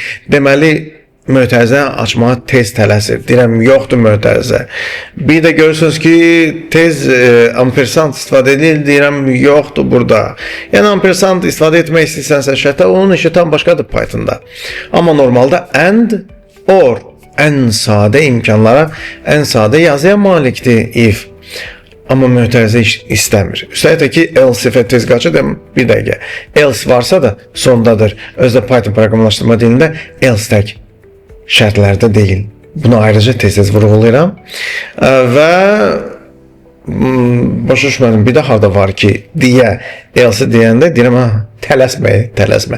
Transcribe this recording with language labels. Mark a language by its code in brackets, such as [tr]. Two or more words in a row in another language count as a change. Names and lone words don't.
[az] Deməli, mötərizə açmağa tez tələsir. Deyirəm, yoxdur mötərizə. Bir də görürsünüz ki, tez ampersand istifadə edilir, deyirəm, yoxdur burada. Yəni, ampersand istifadə etmək istəyirsənsə şərtdə, onun işi tam başqadır Pythonda. Amma normalda [en] and, or, [az] ən sadə imkanlara, ən sadə yazıya malikdir if. Amma mötərizə istəmir. Üstəlik də ki, [en] else if-ə [az] tez qaçır, bir dəqiqə. Else varsa da sondadır. Özdə Python proqramlaşdırma dilində else tək şərtlərdə deyil. Bunu ayrıca tez-tez vurğulayıram. Və başa düşmədim, bir də harda var ki, deyə, else deyəndə deyirəm, tələsmə.